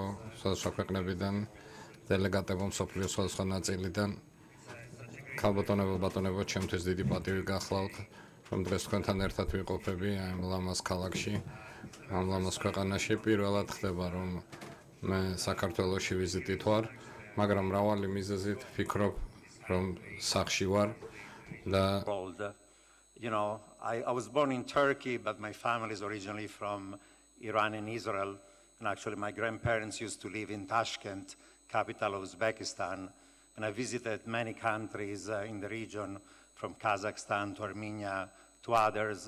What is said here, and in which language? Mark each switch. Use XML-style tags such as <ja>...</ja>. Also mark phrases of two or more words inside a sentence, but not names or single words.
<ka>სხვადასხვა ქვეყნებიდან, დელეგატებო მსოფლიოს სხვადასხვა ნაწილიდან, ქალბატონებო, ბატონებო, ჩემთვის დიდი პატივი გახლავთ, რომ დღეს თქვენთან ერთად ვიყოფები ამ ლამაზ ქალაქში, ამ ლამაზ ქვეყანაში. პირველად ხდება, რომ მე საქართველოში ვიზიტით ვარ, მაგრამ მრავალი მიზეზით ვფიქრობ, რომ სახლში ვარ და</ka> <en>You know, I was born in Turkey, but my family is originally from Iran and Israel. And actually, my grandparents used to live in Tashkent, capital of Uzbekistan. And I visited many countries in the region, from Kazakhstan to Armenia to others.</en>